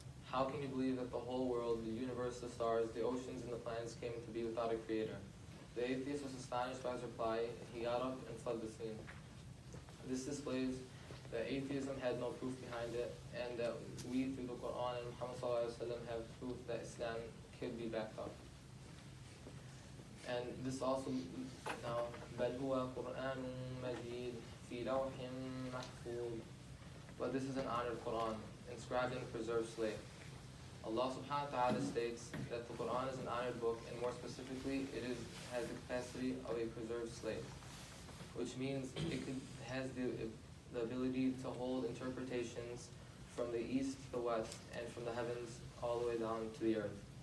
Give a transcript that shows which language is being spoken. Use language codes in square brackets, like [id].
[en] How can you believe that the whole world, the universe, the stars, the oceans, and the planets came into being without a creator? The atheist was astonished by his reply. He got up and fled the scene. This displays that atheism had no proof behind it, and that we, through the Quran and Muhammad ﷺ, have proof that Islam could be backed up. And this also, now, [ar] بَلْ هُوَ قُرْآنٌ مَجِيدٌ فِي لَوْحٍ مَحْفُوظٍ. [en] But this is an honored Quran, inscribed in a preserved slate. Allah subhanahu wa ta'ala states that the Quran is an honored book, and more specifically, has the capacity of a preserved slate, which means it has the ability to hold interpretations from the east to the west, and from the heavens all the way down to the earth.